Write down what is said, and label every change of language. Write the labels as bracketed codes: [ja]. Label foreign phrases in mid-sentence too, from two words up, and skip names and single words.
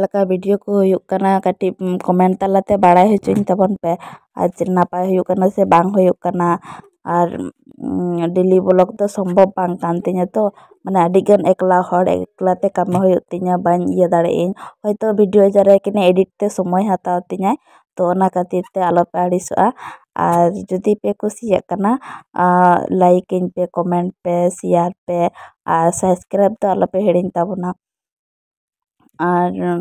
[sat] ᱞᱮᱠᱟ ᱵᱷᱤᱰᱤᱭᱳ ᱠᱚ ᱦᱩᱭᱩᱜ ᱠᱟᱱᱟ ᱠᱟᱹᱴᱤᱡ ᱠᱚᱢᱮᱱᱴ ᱛᱟᱞᱟᱛᱮ ᱵᱟᱲᱟᱭ ᱦᱚᱪᱚᱧ ᱛᱟᱵᱚᱱ ᱯᱮ, ᱟᱨ ᱱᱟᱯᱟᱭ ᱦᱩᱭᱩᱜ ᱠᱟᱱᱟ ᱥᱮ ᱵᱟᱝ ᱦᱩᱭᱩᱜ ᱠᱟᱱᱟ, আর [en] daily vlog [sat] ᱫᱚ ᱥᱚᱢᱵᱷᱚᱵ ᱵᱟᱝ ᱠᱟᱱ ᱛᱤᱧᱟᱹ ᱛᱚ ᱢᱟᱱᱮ ᱟᱹᱰᱤᱜᱟᱱ ᱮᱠᱞᱟ ᱦᱚᱲ ᱮᱠᱞᱟᱛᱮ ᱠᱟᱹᱢᱤ ᱦᱩᱭᱩᱜ ᱛᱤᱧᱟᱹ ᱵᱟᱹᱧ ᱤᱭᱟᱹ ᱫᱟᱲᱮᱭᱟᱜ ᱟᱹᱧ ᱦᱚᱭᱛᱚ ᱵᱷᱤᱰᱤᱭᱳ ᱡᱟᱨᱟᱭ ᱠᱤᱱᱟᱹ ᱮᱰᱤᱴ ᱛᱮ ᱥᱚᱢᱚᱭ ᱦᱟᱛᱟᱣ ᱛᱤᱧᱟᱹ ᱛᱚ ᱚᱱᱟ ᱠᱷᱟᱹᱛᱤᱨ ᱛᱮ ᱟᱞᱚᱯᱮ ᱟᱹᱲᱤᱥᱚᱜᱼᱟ ᱟᱨ ᱡᱩᱫᱤ ᱯᱮ ᱠᱩᱥᱤᱭᱟᱜ ᱠᱟᱱᱟ ᱞᱟᱭᱤᱠ ᱟᱹᱧ ᱯᱮ ᱠᱚᱢᱮᱱᱴ ᱯᱮ ᱥᱮᱭᱟᱨ ᱯᱮ ᱟᱨ ᱥᱟᱵᱥᱠᱨᱟᱭᱤᱵ ᱫᱚ ᱟᱞᱚᱯᱮ ᱦᱤᱲᱤᱧ ᱛᱟᱵᱚᱱᱟ ᱟᱨ